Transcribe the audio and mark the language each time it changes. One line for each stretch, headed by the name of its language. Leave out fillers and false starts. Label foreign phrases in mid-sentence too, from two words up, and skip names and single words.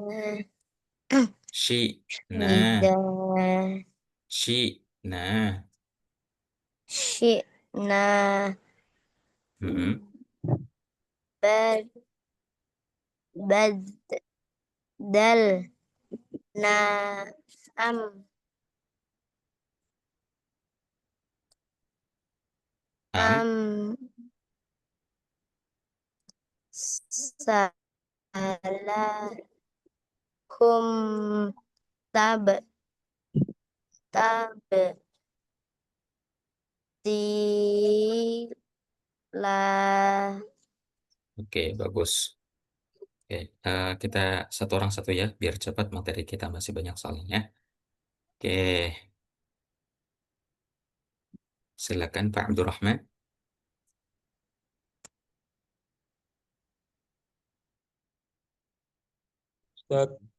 Indonesian: syi'na ida syi'na. syi'na Mm-mm. bad baddal na am Am salakum tab tab la Oke, bagus. Oke, kita satu orang satu ya, biar cepat materi kita masih banyak soalnya. Oke, silakan Pak Abdurrahman. Ustaz.